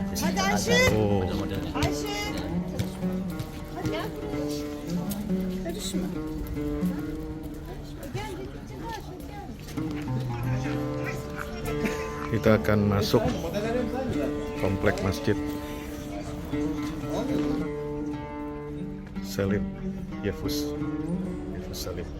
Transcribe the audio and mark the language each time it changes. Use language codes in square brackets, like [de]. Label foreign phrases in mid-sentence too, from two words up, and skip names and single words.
[tr] Hadi [id] Ada Ayşe. Oh. model-modelnya. [tr] Ayşe. Hadi gel buraya. Karışma. Gel dedikçe gel. [id] Kita akan masuk komplek masjid Selim Yefus. Yefus Selim.